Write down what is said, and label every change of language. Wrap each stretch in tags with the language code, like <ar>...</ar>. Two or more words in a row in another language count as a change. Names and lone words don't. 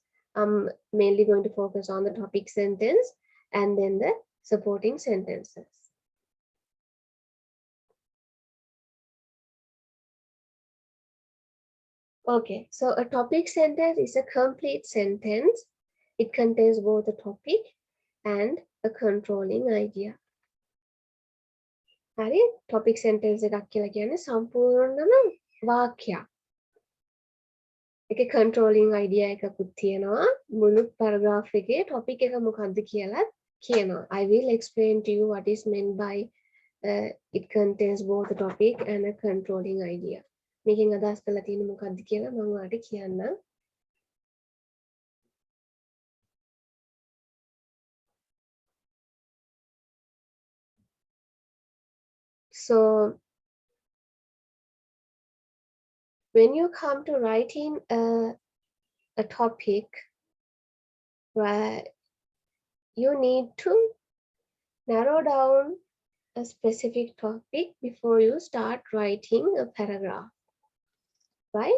<en>I'm mainly going to focus on the topic sentence and then the supporting sentences. Okay, so a topic sentence is a complete sentence. It contains both a topic and a controlling idea.</en> <si>හරි</si> <en>topic sentence</en> <si>එකක් කියලා කියන්නේ සම්පූර්ණම වාක්‍යයක්. ඒකේ</si> <en>controlling idea</en> <si>එකකුත් තියෙනවා. මුළු paragraph එකේ topic එක මොකක්ද කියලා කියනවා.</si> <en>I will explain to you what is meant by it contains both a topic and a controlling idea.</en> <si>මේකෙන් අදහස් කරලා තියෙන්නේ මොකක්ද කියලා මම ඔයාලට කියන්නම්.</si> <en>So when you come to writing a topic, right, you need to narrow down a specific topic before you start writing a paragraph, right?</en>